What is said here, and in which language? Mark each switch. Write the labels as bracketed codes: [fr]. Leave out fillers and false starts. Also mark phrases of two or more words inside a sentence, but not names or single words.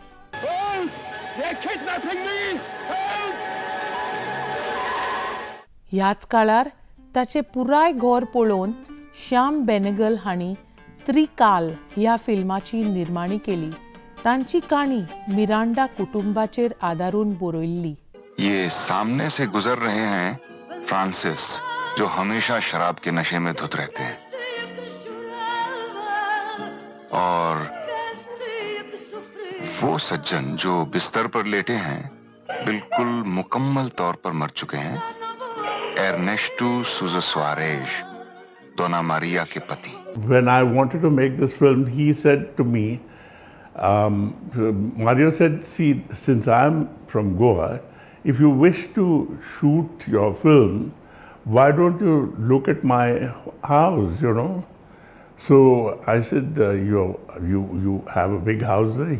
[kok] ह्याच काळार ताचें पुराय घर पळोवन श्याम बेनेगल हांणी त्रिकाल ह्या फिल्माची निर्माणी केली. तांची काणी मिरांडा कुटुंबाचेर आदारून बरयल्ली. [hi] ये सामने से गुजर रहे हैं फ्रांसिस, जो हमेशा शराब के नशे में धुत रहते हैं, और वो सज्जन जो बिस्तर पर लेटे हैं बिल्कुल मुकम्मल तौर पर मर चुके हैं, एर्नेस्टो सूजा सुआरेज, डोना मारिया के पति. [en] When I wanted to make this film, he said to me, Mario said, see, since I'm from Goa, if you wish to shoot your film, why don't you look at my house, you know? So I said, you have a big house there?